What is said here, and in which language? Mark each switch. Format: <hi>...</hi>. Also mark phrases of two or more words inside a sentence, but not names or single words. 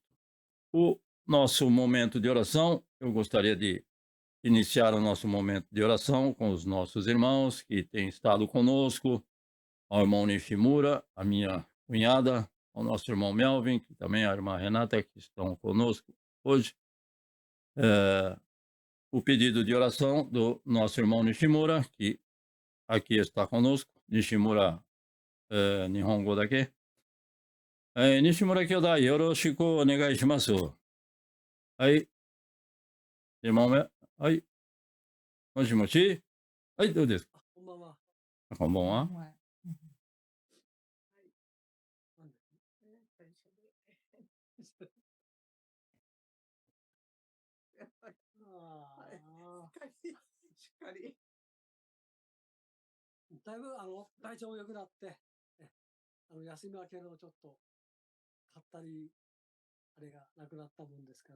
<pt>O nosso momento de oração, eu gostaria de iniciar o nosso momento de oração com os nossos irmãos que têm estado conosco, ao irmão Nishimura, a minha cunhada, ao nosso irmão Melvin, que também a irmã Renata, que estão conosco hoje. O pedido de oração do nosso irmão Nishimura, que aqui está conosco.</pt> <ja>Nishimura, 日本語だけ. Nishimura 兄弟、よろしくお願いします.</ja> <pt>Aí, irmão, aí,</pt> <ja>もしもし. Aí, どうですか? こんばんは。こんばんは。しっかり。だいぶ体調良くなって、休み明けのちょっと、かったり、あれがなくなったもんですから。</ja>